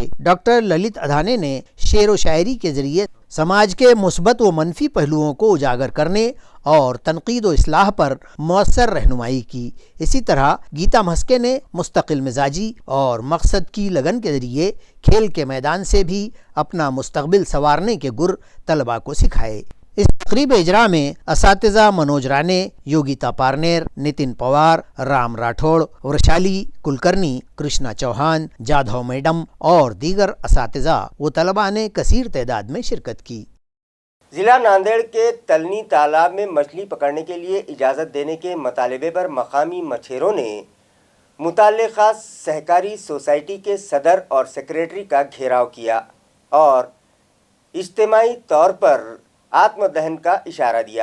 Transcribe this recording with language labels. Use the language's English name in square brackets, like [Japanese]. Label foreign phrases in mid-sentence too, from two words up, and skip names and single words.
[Urdu] ڈاکٹر للت ادھانے نے شعر و شاعری کے ذریعے سماج کے مثبت و منفی پہلوؤں کو اجاگر کرنے اور تنقید و اصلاح پر مؤثر رہنمائی کی۔ اسی طرح گیتا مسکے نے مستقل مزاجی اور مقصد کی لگن کے ذریعے کھیل کے میدان سے بھی اپنا مستقبل سنوارنے کے گر طلباء کو سکھائے۔ اس تقریب اجرا میں اساتذہ منوج رانے، یوگیتا پارنیر، نتن پوار، رام راٹھوڑ، ورشالی کلکرنی، کرشنا چوہان، جادھو میڈم اور دیگر اساتذہ و طلباء نے کثیر تعداد میں شرکت کی۔ ضلع ناندیڑ کے تلنی تالاب میں مچھلی پکڑنے کے لیے اجازت دینے کے مطالبے پر مقامی مچھیروں نے متعلقہ سہکاری سوسائٹی کے صدر اور سیکریٹری کا گھیراؤ کیا اور اجتماعی طور پر آتم دہن کا اشارہ دیا۔